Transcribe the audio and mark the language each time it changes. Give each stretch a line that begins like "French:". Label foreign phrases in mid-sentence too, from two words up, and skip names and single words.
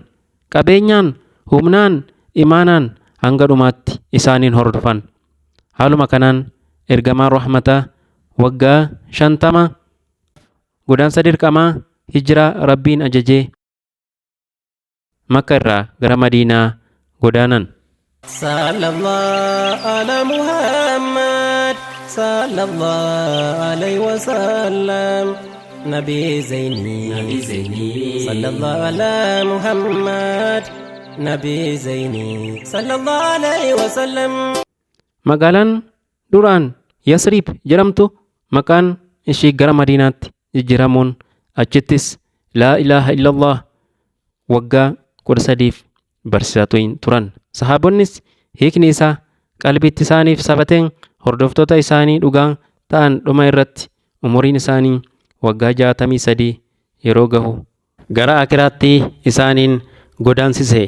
Oromo: Qabeenyaan, humnaan, imaanaan hanga dhumaatti isaaniin hordofan. Haaluma kanaan ergamaan rahmataa waggaa 50 godaansa dirqamaa hijiraa Rabbiin ajajee Makka irraa gara Madiinaa godaanan.
Arabic: صلى الله على محمد صلى الله عليه وسلم نبي زيني صلى الله على محمد نبي زيني صلى الله عليه وسلم.
Oromo: Magaalaan duraan Yasrib jedhamtu maqaan ishii gara Madiinaatti jijjiiramuun achittis
Arabic: لا إله إلا الله
Oromo: waggaa 13 barsiisaa turan. Sahaabonnis hiikni isaa qalbitti isaaniif sabateen hordoftoota isaanii dhugaa ta'an dhuma irratti umuriin isaanii waggaa 63 yeroo gahu gara akiraatti isaaniin godaansise.